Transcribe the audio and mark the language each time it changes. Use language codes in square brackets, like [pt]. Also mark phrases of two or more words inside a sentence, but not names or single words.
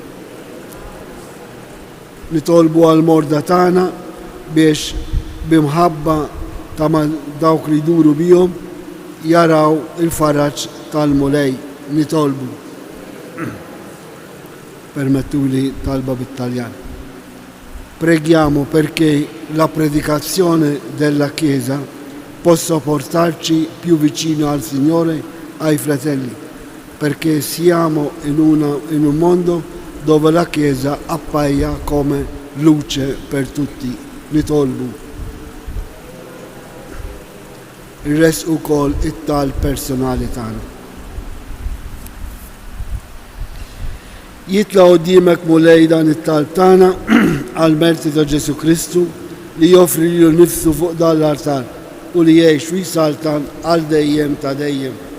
[mt] Nitolbu għal-morda tagħna biex bimħabba ta' dawk li jduru bihom jaraw il-faraġġ tal-mulej nitolbu. Permettuli talba bit-Taljan. [it] Preghiamo perché la predicazione della Chiesa possa portarci più vicino al Signore, ai fratelli, perché siamo in un mondo dove la Chiesa appaia come luce per tutti. [mt] Nitolbu. Il-res ukoll it-tal personali tagħna. Jitla qudiemek mulej dan it-talb tagħna għall-merti ta' Ġesu Kristu li joffri lilu nnifsu fuq dan l-altar u li jgħix fi saltan għal dejjem ta' dejjem.